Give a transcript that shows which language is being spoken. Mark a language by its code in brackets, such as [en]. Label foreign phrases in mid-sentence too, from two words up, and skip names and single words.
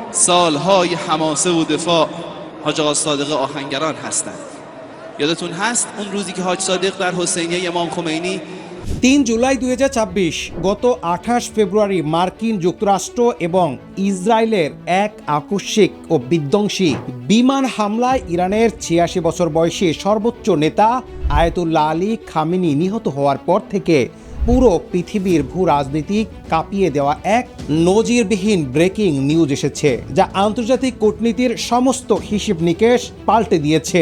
[fa] سالهای حماسه و دفاع حاج آقا صادق آهنگران هستند. یادتون هست اون روزی که حاج صادق در حسینیه امام خمینی [bn] 3 জুলাই 2026 গত 28 ফেব্রুয়ারি মার্কিন যুক্তরাষ্ট্র এবং ইসরায়েলের এক আকস্মিক ও বিধ্বংসী বিমান হামলায় ইরানের 86 বছর বয়সী সর্বোচ্চ নেতা আয়াতুল্লাহ আলী খামেনি নিহত হওয়ার পর থেকে পুরো পৃথিবীর ভূ রাজনীতি কাঁপিয়ে দেওয়া এক নজিরবিহীন ব্রেকিং নিউজ এসেছে, যা আন্তর্জাতিক কূটনীতির সমস্ত হিসেব নিকেশ পাল্টে দিয়েছে।